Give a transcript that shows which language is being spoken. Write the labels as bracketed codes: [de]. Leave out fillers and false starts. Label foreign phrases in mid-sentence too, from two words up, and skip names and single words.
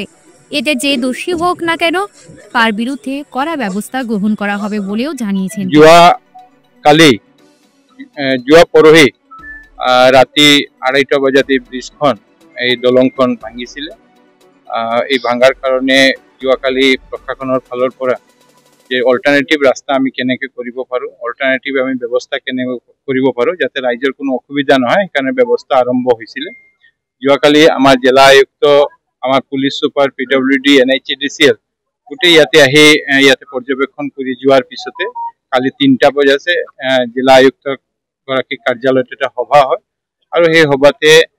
[bn] এতে যে দোষী হোক না কেন তার বিরুদ্ধে কড়া ব্যবস্থা গ্রহণ করা হবে বলেও জানিয়েছেন। [as] জুয়া পরহি রাতি 2:30 বাজাতে ব্রিজখন এই দলংখন ভাঙিছিলে। এই ভাঙার কারণে যোৱাকালি প্ৰশাসনৰ ফালৰ পৰা যে অল্টাৰনেটিভ ৰাস্তা আমি কেনেকৈ কৰিব পাৰোঁ, অল্টাৰনেটিভ আমি ব্যৱস্থা কেনেকৈ কৰিব পাৰোঁ যাতে ৰাইজৰ কোনো অসুবিধা নহয়, সেইকাৰণে ব্যৱস্থা আৰম্ভ হৈছিলে। যোৱাকালি আমাৰ জিলা আয়ুক্ত, আমাৰ পুলিচ সুপাৰ, PWD, NHADCL গোটেই ইয়াতে আহি ইয়াতে পৰ্যবেক্ষণ কৰি যোৱাৰ পিছতে কালি 3টা বজাতে জিলা আয়ুক্ত গৰাকী কাৰ্যালয়ত এটা সভা হয় আৰু সেই সভাতে